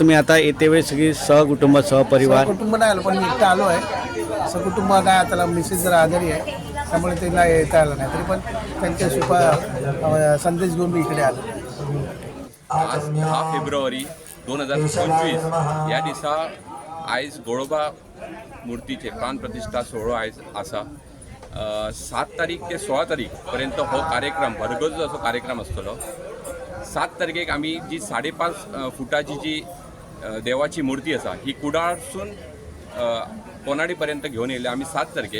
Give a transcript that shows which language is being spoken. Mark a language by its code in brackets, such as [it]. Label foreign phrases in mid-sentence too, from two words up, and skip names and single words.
[mr] तुम्ही आता येते वेळी सगळी सहकुटुंब सहपरिवार? कुटुंब नाही आलं, पण मी एकटा आलो आहे. सहकुटुंब नाही, त्याला मिसेस जरा आजारी आहे त्यामुळे त्यांना येता आलं नाही, तरी पण त्यांच्या संदेश घेऊन मी इकडे आलो. [kok] आज 10 फेब्रुवारी 2025 या दिसा आयज गोळोबा मुर्तीचे प्राणप्रतिष्ठा सोहळो आयज आसा. 7 तारीख ते 16 तारीख पर्यंत हो कार्यक्रम भरगच्च असो कार्यक्रम आसतलो. 7 तारखेक आमी जी 5.5 फुटाची जी देवाची मूर्ती आसा ही कुडाळसून कोनाडी पर्यंत घेवन येयले आमी 7 तारखेक.